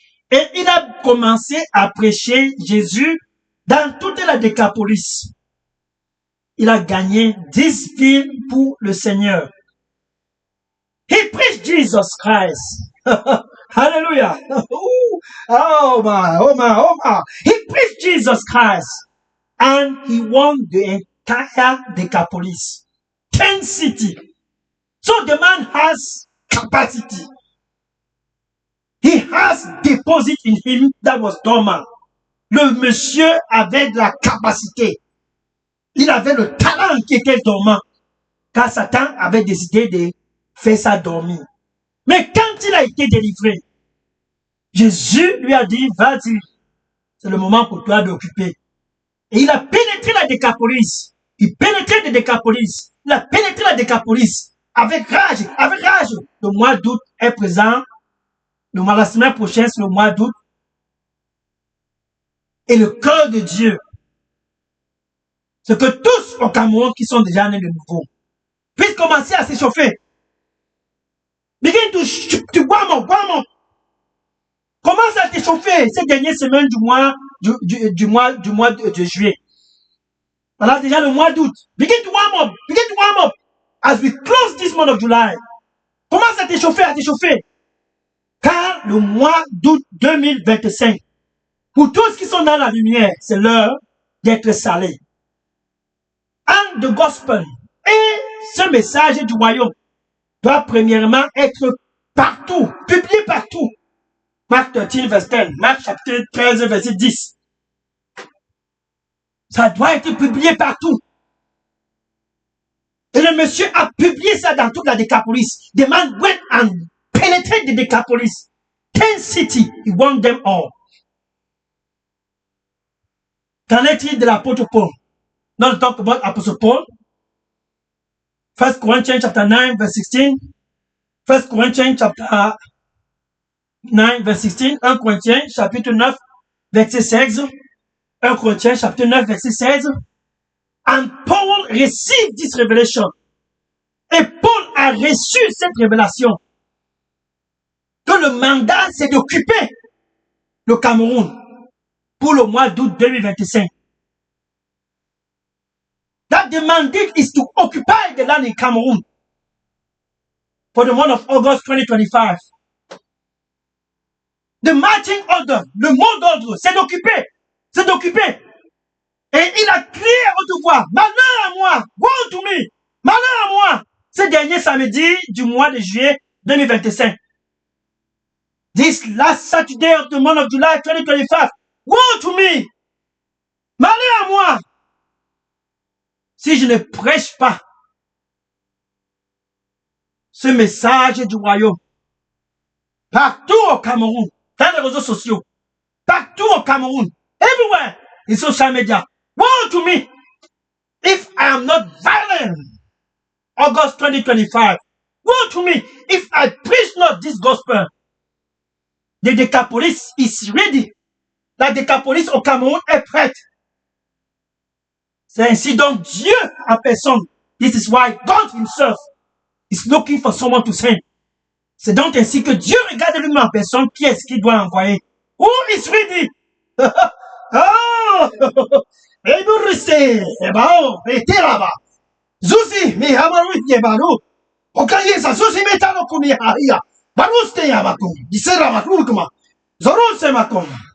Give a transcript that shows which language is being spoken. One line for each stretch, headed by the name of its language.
French: Et il a commencé à prêcher Jésus dans toute la Décapolis. Il a gagné 10 villes pour le Seigneur.
English: He preached Jesus Christ. Hallelujah. Oh my. He preached Jesus Christ. And he won the entire Decapolis. 10 cities. So the man has capacity. He has deposit in him that was dormant.
French: Le monsieur avait de la capacité. Il avait le talent qui était dormant. Car Satan avait décidé de faire ça dormir. Mais quand il a été délivré, Jésus lui a dit, vas-y, c'est le moment pour toi d'occuper. Et il a pénétré la Décapolis. Il pénétrait la Décapolis. Il a pénétré la Décapolis. Avec rage. Le mois d'août est présent. La semaine prochaine, c'est le mois d'août. Et le cœur de Dieu, c'est que tous au Cameroun qui sont déjà nés de nouveau puissent commencer à s'échauffer.
English: Begin to warm up.
French: Commence à t'échauffer ces dernières semaines du mois de juillet. Voilà déjà le mois d'août.
English: Begin to warm up. As we close this month of July.
French: Commence à t'échauffer. Car le mois d'août 2025, pour tous qui sont dans la lumière, c'est l'heure d'être salés.
English: And the gospel
French: et ce message du royaume doit premièrement être partout, publié partout. Marc 13, verset 10. Marc chapitre 13, verset 10. Ça doit être publié partout. Et le monsieur a publié ça dans toute la Décapolis.
English: The man went and penetrated the Decapolis. 10 cities, he won them all.
French: Qu'en est-il de l'apôtre Paul?
English: Now talk about Apostle Paul. 1 Corinthians chapter 9, verse 16. 1 Corinthians chapter 9, verse 16.
French: 1 Corinthiens chapitre 9, verset 16. 1 Corinthiens chapitre 9, verset 16.
English: And Paul received this revelation.
French: Et Paul a reçu cette révélation. Que le mandat, c'est d'occuper le Cameroun pour le mois d'août 2025. That
English: the mandate is to occupy the land in Cameroon for the month of August 2025. The marching order,
French: le mot d'ordre, c'est d'occuper. C'est d'occuper. Et il a crié à haute voix, malheur à moi,
English: woe to me,
French: malheur à moi, ce dernier samedi du mois de juillet 2025.
English: This last Saturday of the month of July 2025, woe to me,
French: malheur à moi, si je ne prêche pas ce message du royaume partout au Cameroun, dans les réseaux sociaux, partout au Cameroun,
English: everywhere in social media. Woe to me if I am not violent. August 2025. Woe to me if I preach not this gospel. The Decapolis is ready.
French: La Decapolis au Cameroun est prête. C'est ainsi donc Dieu en personne.
English: This is why God himself is looking for someone to send.
French: C'est donc ainsi que Dieu regarde lui-même en personne qui est-ce qu'il doit envoyer.
English: Who is ready? Oh! Eburiste, ebao, ete là-bas. Zuzi, mi hamaru yebaru. Okaye sa zuzi metano kumi haia. Baruste yabakum. Disera makurukuma. Zorose makum.